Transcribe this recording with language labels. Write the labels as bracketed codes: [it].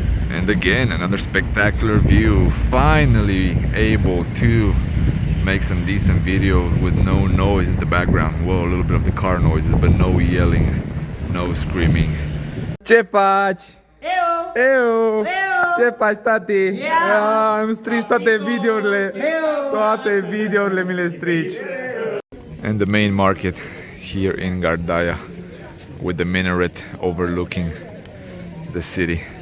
[en] And again, another spectacular view. Finally able to make some decent video with no noise in the background. Well, a little bit of the car noises, but no yelling, no screaming. [ro] Ce faci? Eu! Ce faci, tati? Îmi strici toate videourile. Toate videourile mi le strici. [en] And the main market here in Ghardaia with the minaret overlooking the city.